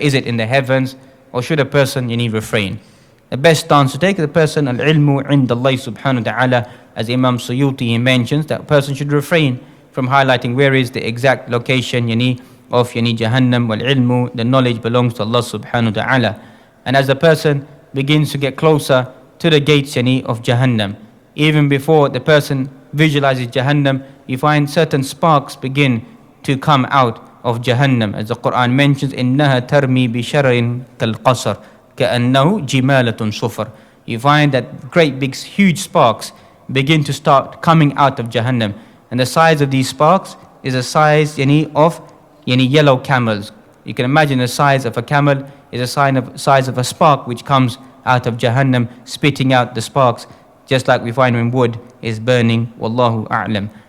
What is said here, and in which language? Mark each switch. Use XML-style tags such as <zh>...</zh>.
<en>Is it in the heavens, or should a person Yani refrain? The best stance to take is the person,</en> <ar>al-ilmu inda Allah subhanahu wa ta'ala,</ar> <en>as Imam Suyuti mentions, that person should refrain from highlighting where is the exact location Yani of Yani Jahannam. Wal-ilmu, the knowledge belongs to Allah subhanahu wa ta'ala. And as the person begins to get closer to the gates Yani of Jahannam, even before the person visualizes Jahannam, you find certain sparks begin to come out of Jahannam. As the Quran mentions,</en> <ar>إِنَّهَا تَرْمِي بِشَرَرٍ كَالْقَصَرِ كَأَنَّهُ جِمَالَةٌ صُفْرٌ.</ar> <en>You find that great big huge sparks begin to start coming out of Jahannam. And the size of these sparks is the size Yani of Yani yellow camels. You can imagine the size of a camel is a size of a spark which comes out of Jahannam, spitting out the sparks, just like we find when wood is burning. Wallahu a'lam.</en>